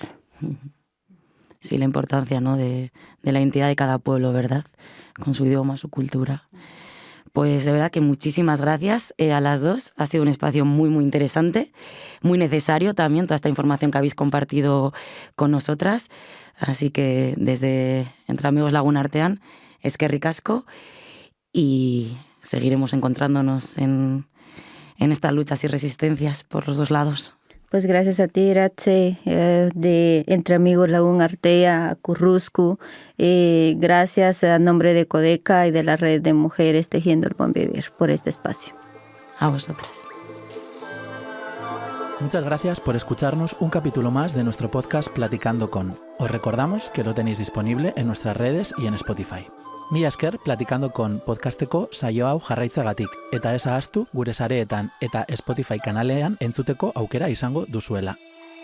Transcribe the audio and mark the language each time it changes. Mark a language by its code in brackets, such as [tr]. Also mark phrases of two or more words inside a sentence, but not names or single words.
[es] Sí, la importancia, ¿no?, de la identidad de cada pueblo, ¿verdad? Con su idioma, su cultura. Pues de verdad que muchísimas gracias a las dos. Ha sido un espacio muy, muy interesante, muy necesario también, toda esta información que habéis compartido con nosotras. Así que desde Entre Amigos Lagunartean, [eu] eskerrik asko, [es] y seguiremos encontrándonos en estas luchas y resistencias por los dos lados. Pues gracias a ti, Iratxe, de Entre Amigos Lagunartea, Curruscu. Gracias a nombre de Codeca y de la Red de Mujeres Tejiendo el Buen Vivir por este espacio. A vosotras. Muchas gracias por escucharnos un capítulo más de nuestro podcast Platicando con. Os recordamos que lo tenéis disponible en nuestras redes y en Spotify. [eu] Mila esker Platicando con podcasteko saio hau jarraitzagatik, eta ez ahaztu gure sareetan eta Spotify kanalean entzuteko aukera izango duzuela.